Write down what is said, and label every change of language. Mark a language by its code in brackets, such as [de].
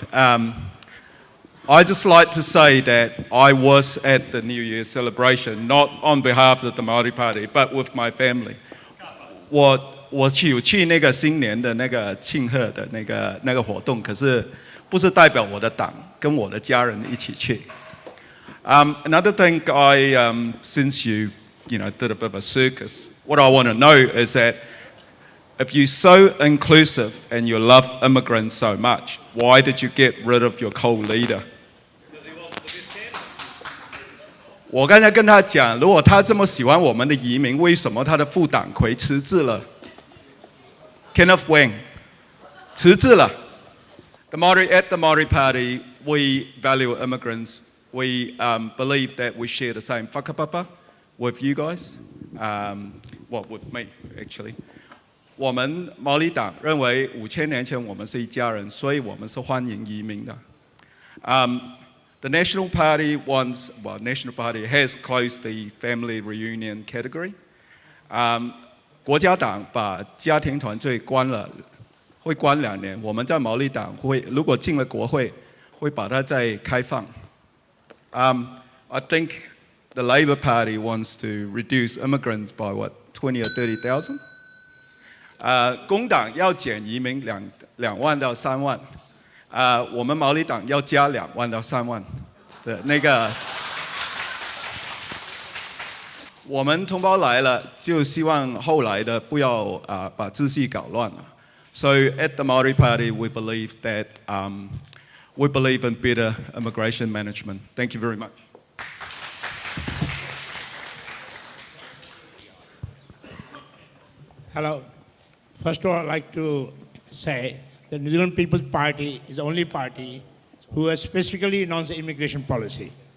[en] I just like to say that I was at the New Year celebration, not on behalf of the Māori Party, but with my family. [zh] 我去那个新年的那个庆贺的那个活动，可是不是代表我的党，跟我的家人一起去。 [en] Another thing, since you did a bit of a circus, what I want to know is that if you're so inclusive and you love immigrants so much, why did you get rid of your co-leader? [zh] 我刚才跟他讲，如果他这么喜欢我们的移民，为什么他的副党魁辞职了 ？Kenneth Wang 辞职了。 [en] At the Māori Party, we value immigrants. We believe that we share the same whakapapa with you guys. With me actually. [zh] 我们毛利党认为5000年前我们是一家人，所以我们是欢迎移民的。 [en] The National Party National Party has closed the family reunion category. [zh] 国家党把家庭团聚关了，会关2年。我们在毛利党如果进了国会，会把它再开放。 [en] I think the Labour Party wants to reduce immigrants by 20 or 30,000. [zh] 工党要减移民2万到3万。我们毛利党要加2万到3万的那个。我们同胞来了，就希望后来的不要把秩序搞乱了。 [en] So at the Maori Party, we believe that we believe in better immigration management. Thank you very much. Hello. First of all, I'd like to say the New Zealand People's Party is the only party who has specifically announced the immigration policy.